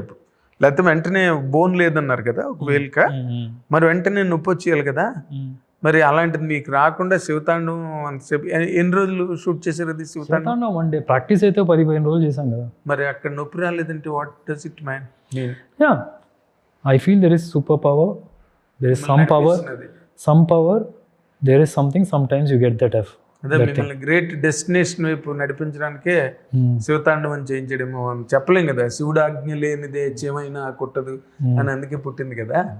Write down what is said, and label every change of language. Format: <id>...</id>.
<te>ఇప్పుడు లేకపోతే వెంటనే బోన్ లేదన్నారు కదా ఒక వేలిక, మరి వెంటనే నొప్పి వచ్చేయాలి కదా. మరి అలాంటిది మీకు రాకుండా శివతాండవం అంతసేపు ఎన్ని రోజులు షూట్ చేశారు? అది శివతాండవం 1 డే ప్రాక్టీస్ అయితే 10-15 రోజులు చేశాం కదా. మరి అక్కడ నొప్పి రాలేదంటే</te> <en>What does it man? Yeah I feel there is superpower, there is some power, there is something, sometimes you get that F.</en> <te>అదే మిమ్మల్ని గ్రేట్ డెస్టినేషన్ వైపు నడిపించడానికే శివతాండవం చేయించడమో అని చెప్పలేం కదా. శివుడు ఆజ్ఞ లేనిదే చేమైనా కొట్టదు అని అందుకే పుట్టింది కదా.</te>